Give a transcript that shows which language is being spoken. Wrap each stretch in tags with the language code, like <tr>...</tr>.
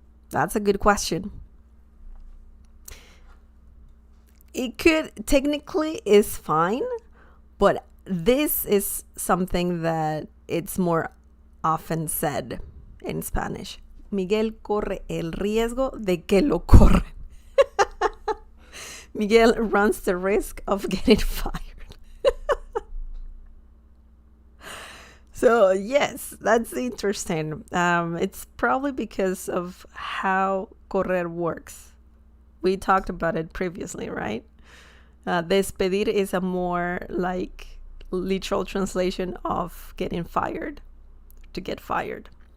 <en>That's a good question. It could technically is fine, but this is something that it's more often said in Spanish.</en> <es>Miguel corre el riesgo de que lo corren.</es> <en>Miguel runs the risk of getting fired. So yes, that's interesting. It's probably because of how correr works. We talked about it previously, right? Despedir is a more like literal translation of getting fired, to get fired.</en>